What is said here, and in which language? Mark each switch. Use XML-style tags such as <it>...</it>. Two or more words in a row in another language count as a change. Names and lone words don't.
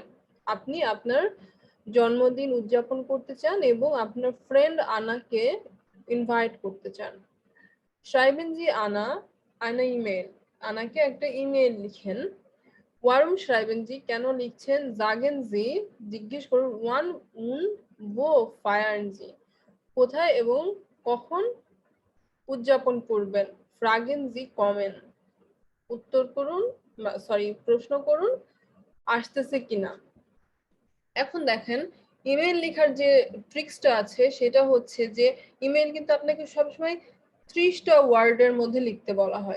<bn>আপনি আপনার জন্মদিন উদযাপন করতে চান এবং আপনার ফ্রেন্ড আনাকে ইনভাইট করতে চান।</bn> <de>schreiben Sie Anna eine E-Mail,</de> <bn>আনাকে একটা ইমেল লিখেন।</bn> <de>ওয়ারুম schreiben Sie,</de> <bn>কেন লিখছেন।</bn> <de>sagen Sie,</de> <bn>জিজ্ঞেস করুন।</bn> <de>wann und wo feiern Sie,</de> <bn>কোথায় এবং কখন উদযাপন করবেন।</bn> <de>Fragen Sie kommen,</de> <bn>উত্তর করুন, প্রশ্ন করুন আসতেছে কিনা। এখন দেখেন, ইমেল লেখার যে ট্রিক্সটা আছে সেটা হচ্ছে যে ইমেল কিন্তু আপনাকে সবসময় 30টা ওয়ার্ডের মধ্যে লিখতে বলা হয়।</bn>